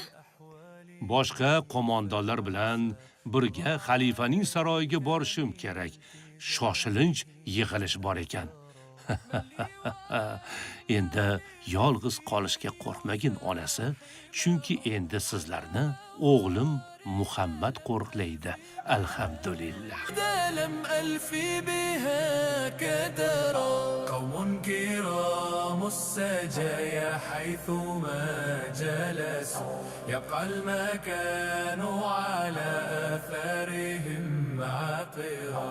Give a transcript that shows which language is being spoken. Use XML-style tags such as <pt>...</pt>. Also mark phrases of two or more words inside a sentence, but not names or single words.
<uz>Boshqa qo'mondonlar bilan birga xalifaning saroyiga borishim kerak. Shoshilinch yig'ilish bor ekan. Endi yolg'iz qolishga qo'rqmagin onasi, chunki endi sizlarni o'g'lim Muhammad qo'riqlaydi. Alhamdulillah.</uz> <ar>دلم ألفي بها كدرا قوم كرام السجايا حيثما جلسوا يبقى المكان على أثرهم عطرا</ar>